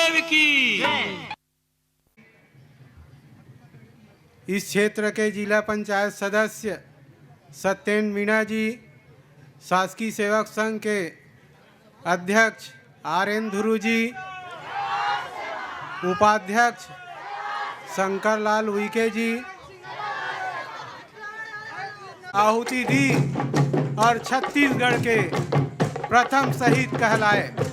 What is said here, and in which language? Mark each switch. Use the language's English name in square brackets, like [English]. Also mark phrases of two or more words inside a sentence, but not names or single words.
[Hindi] की। इस क्षेत्र के जिला पंचायत सदस्य सत्येंद्र मीणा जी, शासकीय सेवक संघ के अध्यक्ष आर.एन. धुरू जी, उपाध्यक्ष शंकर लाल उइके जी आहुति दी और छत्तीसगढ़ के प्रथम शहीद कहलाए।